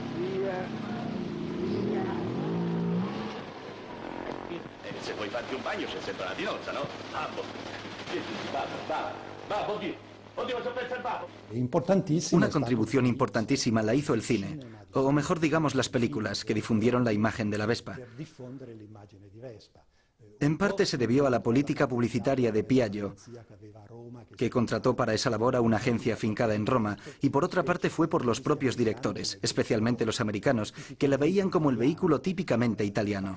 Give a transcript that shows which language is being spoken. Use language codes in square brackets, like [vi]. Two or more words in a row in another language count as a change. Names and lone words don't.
[it] Se vuoi farti un bagno c'è sempre la tinozza, no? Babbo. Babbo, oddio, cosa pensa il babbo? [es] Una contribución importantísima la hizo el cine, o mejor digamos las películas, que difundieron la imagen de la Vespa. En parte se debió a la política publicitaria de Piaggio, que contrató para esa labor a una agencia afincada en Roma, y por otra parte fue por los propios directores, especialmente los americanos, que la veían como el vehículo típicamente italiano.